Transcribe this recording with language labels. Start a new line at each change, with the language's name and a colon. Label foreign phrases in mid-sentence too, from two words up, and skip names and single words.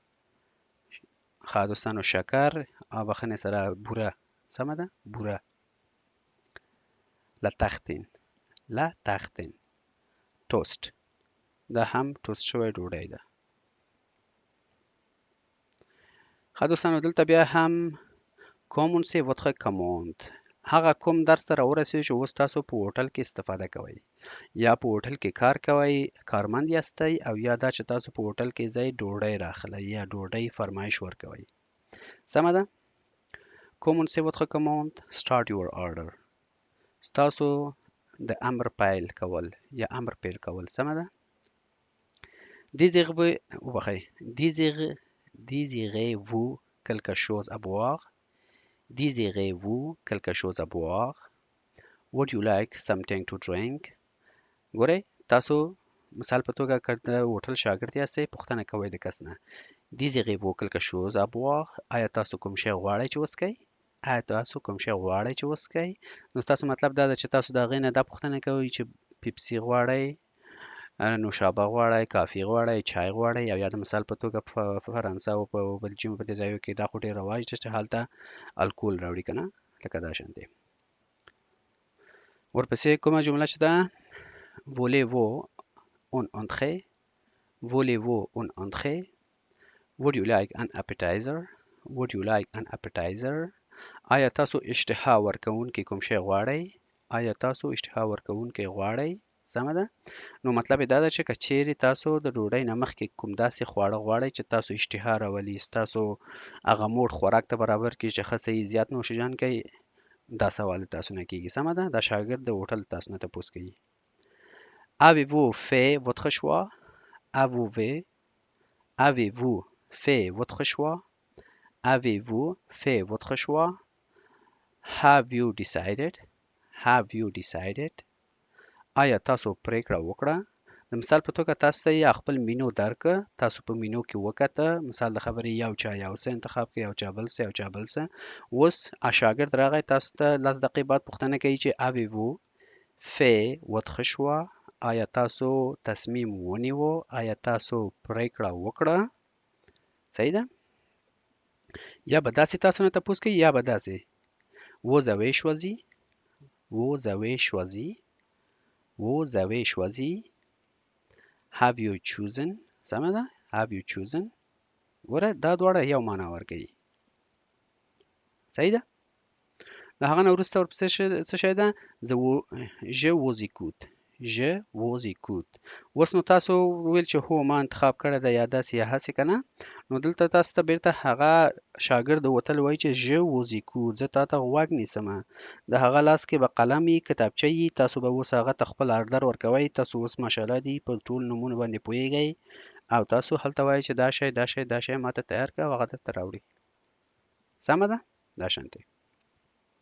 Pashto: ښه دوستانو شکر او بخښنې سره بوره. سمه ده؟ بوره.
French: la tartine
Pashto: توست. دا هم توست شوی ډوډۍ ده. ښه دوستانو دلته بیا هم
French: commencez votre commande.
Pashto: هغه کوم درس ته راورسېدو چې اوس تاسو په هوټل کې استفاده کوئ، یا په هوټل کې کار کوئ، کارمند یاستئ، او یا دا چې تاسو په هوټل کې ځئ ډوډۍ راخلئ یا ډوډۍ فرمایش ورکوئ. سمه ده؟
French: commencez votre commande.
English: start your order.
Pashto: ستاسو د امر پیل کول یا امر پیل کول. سمه ده؟
French: désirez-vous quelque chose à boire. désirez-vous quelque chose à boire.
English: would you like something to drink.
Pashto: ګورئ تاسو مثال په توګه که د هوټل شاګرد یاستئ پوښتنه کوئ د کس نه
French: désirez-vous quelque chose à boire.
Pashto: آیا تاسو کوم شی غواړئ چې وڅښئ؟ آیا تاسو کوم شی غواړئ چې وڅښئ؟ نو تاسو مطلب دا ده چې تاسو د هغې نه دا پوښتنه کوئ چې پیپسي غواړئ، نوشابه غواړئ، کافي غواړئ، چای غواړئ، او یا د مثال په توګه په فرانسه او په بلجیم په دې ځایو کې دا خو ډېر رواج دی چې هلته الکول راوړي که نه، لکه دا شانتې. ورپسې کومه جمله چې ده
French: voulez-vous un entrée. voulez-vous un entrée.
English: would you like an appetizer. would you like an appetizer.
Pashto: آیا تاسو اشتها ورکوونکی کوم شی غواړئ؟ آیا تاسو اشتها ورکوونکی غواړئ؟ سمه ده؟ نو مطلب دا ده چې که چیرې تاسو د ډوډۍ نه مخکې کوم داسې خواړه غواړئ چې تاسو اشتها راولي، ستاسو هغه موډ خوراک ته برابر کړي چې ښه صحیح زیات نوشجان کوي، دا سوال تاسو نه کېږي. سمه ده؟ دا شاګرد د هوټل تاسو نه تپوس کوي.
French: avez-vous fait votre choix. avez-vous fait votre choix. avez-vous fait votre choix.
English: have you decided. have you decided.
Pashto: آیا تاسو پریکړه وکړه؟ د مثال په توګه تاسو ته یا خپل مینو درکه، تاسو په مینو کې وکته، مثال د خبرې یو چا یو څه انتخاب کړي، یو چا بل څه، یو چا بل څه. اوس شاګرد راغی تاسو ته 10 دقیقې بعد پوښتنه کوي چې
French: avez-vous fait votre choix.
Pashto: آیا تاسو تصمیم ونیوه؟ آیا تاسو پریکړه وکړه؟ صحیح ده؟ یا به داسې تاسو نه تپوس کوي یا به داسې
French: vous avez choisi. vous avez choisi. vous avez choisi.
English: have you chosen.
Pashto: سمه ده؟
English: have you chosen.
Pashto: ګوره دا دواړه یو معنا ورکوي. صحیح ده؟ د هغه نه وروسته ورپسې څه شی ده؟
French: je vous écoute. je vous écoute.
Pashto: اوس نو تاسو ویل چې هو ما انتخاب کړی ده یا داسې یا هسې که نه، نو دلته تاسو ته بیرته هغه شاګرد د وتل وایي چې
French: je vous écoute.
Pashto: زه تا ته غوږ نیسمه. د هغه لاس کې به قلم وي، کتابچه وي، تاسو به اوس هغه ته خپل آردر ورکوئ. تاسو اوس ماشاءالله دي په ټول نومونو باندې پوهیږئ، او تاسو هلته وایئ چې دا شی ما ته تیار کړه او هغه درته راوړي. سمه ده؟ دا شانتې.